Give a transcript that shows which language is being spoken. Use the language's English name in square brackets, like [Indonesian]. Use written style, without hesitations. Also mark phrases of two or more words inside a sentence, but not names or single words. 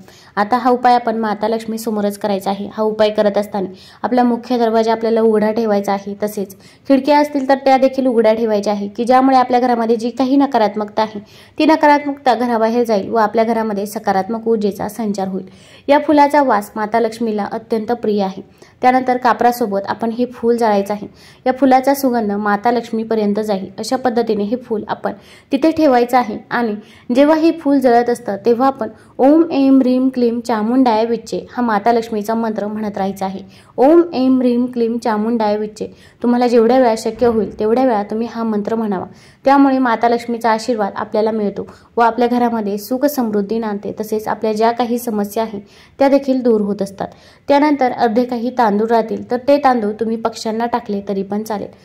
[Marathi] आता हा उपाय आपण माता लक्ष्मी समोरच करायचा आहे। हा उपाय करत असताना आपला मुख्य दरवाजा आपल्याला उघडा ठेवायचा आहे, तसेच खिडक्या असतील तर त्या देखील उघड्या ठेवायच्या आहे, की ज्यामुळे आपल्या घरामध्ये जी काही नकारात्मकता आहे ती नकारात्मकता घराबाहेर जाईल व आपल्या घरामध्ये सकारात्मक ऊर्जेचा संचार होईल। या फुलाचा वास माता लक्ष्मीला अत्यंत प्रिय आहे। त्यानंतर कापरासोबत आपण हे फूल जाळायचं आहे। या फुलाचा सुगंध माता लक्ष्मीपर्यंत जाईल अशा पद्धतीने हे फूल आपण तिथे ठेवायचं आहे। आणि जेव्हा हे फूल जळत असतं तेव्हा आपण [Sanskrit] ओम ऐं ह्रीं क्लीं चामुंडाय विच्चे [Marathi] हा माता लक्ष्मीचा मंत्र म्हणत राहायचा आहे। [Sanskrit] ओम ऐं ह्रीं क्लीं चामुंडाय विच्चे। [Marathi] तुम्हाला जेवढ्या वेळा शक्य होईल तेवढ्या वेळा तुम्ही हा मंत्र म्हणावा, त्यामुळे माता लक्ष्मीचा आशीर्वाद आपल्याला मिळतो व आपल्या घरामध्ये सुख समृद्धी नांदते। तसेच आपल्या ज्या काही समस्या आहेत त्या देखील दूर होत असतात। त्यानंतर अर्धे काही तांदूळ राहतील तर ते तांदूळ तुम्ही पक्ष्यांना टाकले तरी पण चालेल।